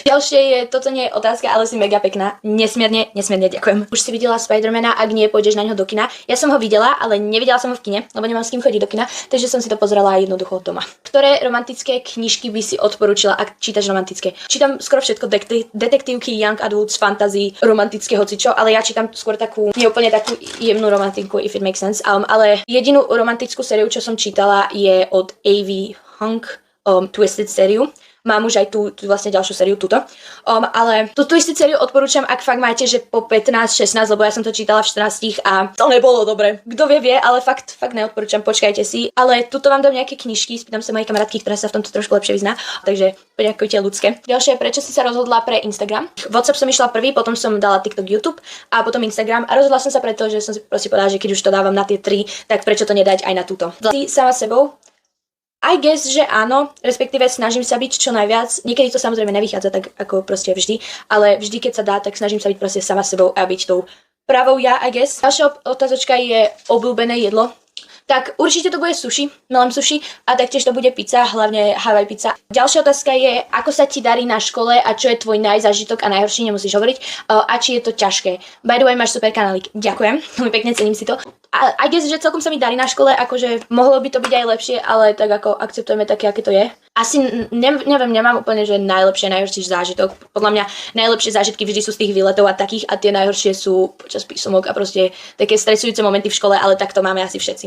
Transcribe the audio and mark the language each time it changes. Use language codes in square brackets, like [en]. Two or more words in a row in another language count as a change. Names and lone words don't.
[sk] Ďalšie je, toto nie je otázka, ale si mega pekná. Nesmierne ďakujem. Už si videla Spidermana, ak nie, pôjdeš na ňo do kina. Ja som ho videla, ale nevidela som ho v kine, lebo nemám s kým chodiť do kina, takže som si to pozerala jednoducho doma. Ktoré romantické knižky by si odporúčila, ak čítaš romantické? Čítam skoro všetko, detektívky, [en] young adults, fantasy, [sk] romantické hocičo, ale ja čítam skôr takú, nie úplne takú jemnú romantiku, [en] if it makes sense. [sk] Ale jedinú romantickú sériu, čo som čítala, je od A.V. Hung, Twisted sériu. Mám už aj tú vlastne ďalšiu sériu, túto. Ale tú Twisted sériu odporúčam, ak fakt máte, že po 15-16, lebo ja som to čítala v 14 a to nebolo dobre. Kto vie, ale fakt neodporúčam, počkajte si. Ale tuto vám dám nejaké knižky, spýtam sa mojej kamarátky, ktorá sa v tomto trošku lepšie vyzná, takže poďakujte ľudské. Ďalšie, prečo si sa rozhodla pre Instagram? WhatsApp som išla prvý, potom som dala TikTok, YouTube a potom Instagram a rozhodla som sa preto, že som si proste povedala, že keď už to dávam na tie 3, tak prečo to nedať aj na túto. Si sama sebou? [en] I guess, [sk] že áno, respektíve snažím sa byť čo najviac. Niekedy to samozrejme nevychádza tak ako proste vždy, ale vždy, keď sa dá, tak snažím sa byť proste sama sebou a byť tou pravou ja, [en] I guess. [sk] Ďalšia otázočka je obľúbené jedlo. Tak určite to bude sushi, milujem sushi a taktiež to bude pizza, hlavne Hawaii pizza. Ďalšia otázka je, ako sa ti darí na škole a čo je tvoj najzážitok a najhorší, nemusíš hovoriť, a či je to ťažké. [en] By the way, [sk] máš super kanálik, ďakujem, veľmi pekne cením si to. A [en] I guess, [sk] že celkom sa mi darí na škole, akože mohlo by to byť aj lepšie, ale tak ako akceptujeme také, aké to je. Asi neviem, nemám úplne, že najlepšie, najhorší zážitok. Podľa mňa najlepšie zážitky vždy sú z tých výletov a takých a tie najhoršie sú počas písomok a proste také stresujúce momenty v škole, ale tak to máme asi všetci.